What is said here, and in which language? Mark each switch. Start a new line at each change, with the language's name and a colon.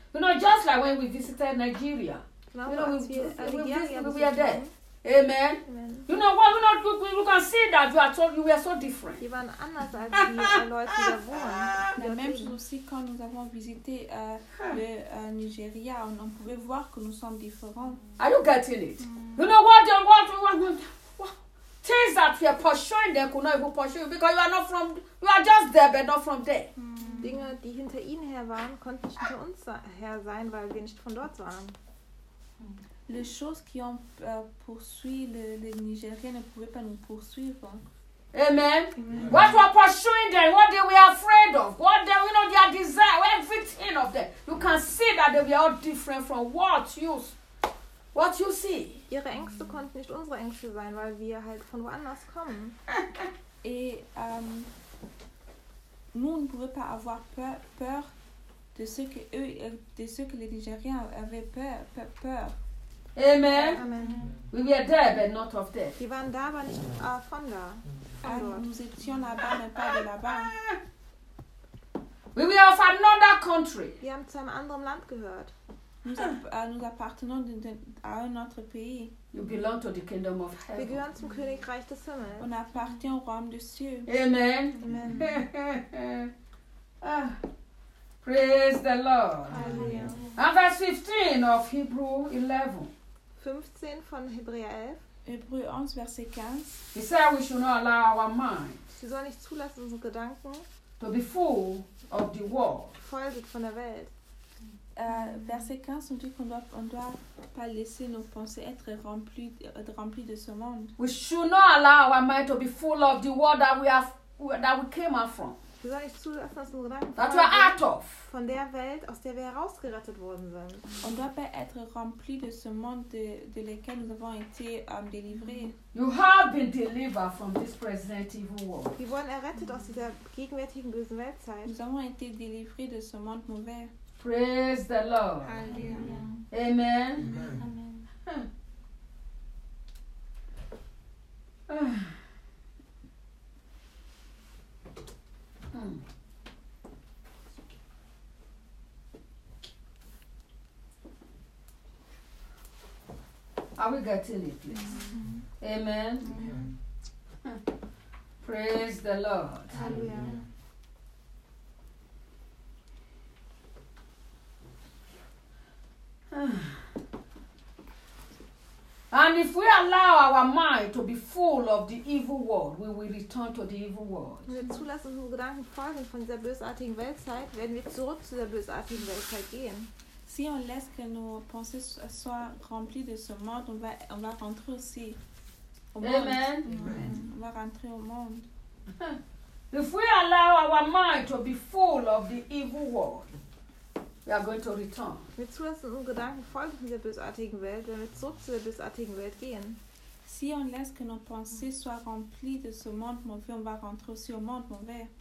English: You know, just like when we visited Nigeria. We are there. Amen. You know, you can see that you are told you were so different.
German: Wir waren anders als die Leute, die da wohnen.
French: Même chose aussi quand nous avons visité le Nigeria. On pouvait voir que nous sommes différents.
English: Are you getting it? You know what? Things that you are pursuing, they could not even pursue you because you are not from, you are just there, but not from there. Mm.
German: Dinge, die hinter ihnen her waren, konnten nicht hinter uns her sein, weil wir nicht von dort waren.
French: Les choses qui ont poursuivi les Nigériens ne pouvaient pas nous poursuivre.
English: Amen. What were pursuing them? What they were afraid of? What they, you know, their desire, everything of them. You can see that they were all different from what you see.
German: Ihre Ängste konnten nicht unsere Ängste sein, weil wir halt von woanders kommen.
French: Et nous ne pouvons pas avoir peur de ce que eux, de ce que les Nigériens avaient peur.
English: Amen. We were there, but not of there.
German: Wir waren da, aber nicht von da.
French: Nous étions là-bas, mais pas de là-bas.
English: We were of another country.
German: Wir haben zu einem anderen Land gehört.
French: Nous appartenons à un autre pays.
English: You belong to the kingdom of heaven.
German: Wir gehören zum Königreich des Himmels.
French: On appartient au royaume des cieux.
English: Amen. Amen. Praise the Lord. Alleluia. And verse 15 of Hebrew 11.
German: 15 von Hebräer 11. Hebräer 11, verset 15.
English: He said we should not allow our minds.
German: Wir sollen nicht zulassen, unsere Gedanken
English: to be full of the world.
German: Voll sind von der Welt.
French: Verset 15, on dit qu'on doit, on doit pas laisser nos pensées être remplies de ce monde.
English: We should not allow our mind to be full of the world that we have, that we came out from.
German: Wir sollen nicht zulassen, dass unsere Gedanken
English: that we are out of.
German: Von der Welt, aus der wir herausgerettet worden sind.
French: On doit pas être rempli de ce monde de lequel nous avons été délivrés.
English: You have been delivered from this present evil world.
German: Wir wurden errettet aus dieser gegenwärtigen bösen Weltzeit.
French: Nous avons été délivrés de ce monde mauvais.
English: Praise the Lord. Alleluia. Amen. Amen. Are we getting it, please? Amen. Amen. Praise the Lord. Alleluia. And if we allow our mind to be full of the evil world, we will return to the evil world.
German: Wenn wir zulassen, unsere Gedanken folgen von dieser bösartigen Weltzeit, werden wir zurück zu der bösartigen Weltzeit gehen.
French: Si on laisse que nos pensées soient remplies de ce monde, on va rentrer aussi au monde.
English: Amen.
French: On va rentrer au monde.
English: If we allow our mind to be full of the evil world, we are going to return.
German: Wir zulassen unsere Gedanken folgen von der bösartigen Welt, wenn wir zurück zu der bösartigen Welt gehen.
French: Si on laisse que nos pensées soient remplies de ce monde mauvais, on va rentrer aussi au monde mauvais.